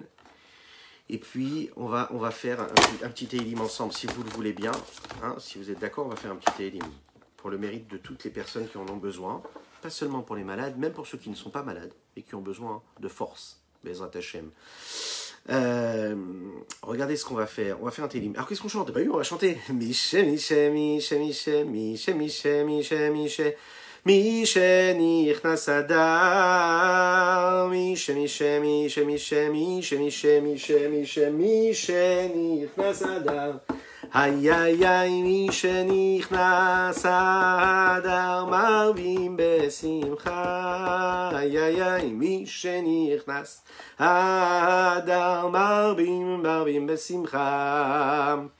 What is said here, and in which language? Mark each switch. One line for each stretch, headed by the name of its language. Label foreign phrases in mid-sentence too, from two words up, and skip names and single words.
French: Et puis, on va faire un petit Teilim ensemble, si vous le voulez bien. Hein, si vous êtes d'accord, on va faire un petit Teilim pour le mérite de toutes les personnes qui en ont besoin. Pas seulement pour les malades, même pour ceux qui ne sont pas malades et qui ont besoin de force.
Hebrew: בעזרת השם.
French: Regardez ce qu'on va faire. On va faire un Teilim. Alors, qu'est-ce qu'on chante? On va chanter.
Hebrew: Mishe. משנכנס אדר, משנכנס אדר, היי, משנכנס אדר, מרבים בשמחה, היי, משנכנס אדר, מרבים בשמחה.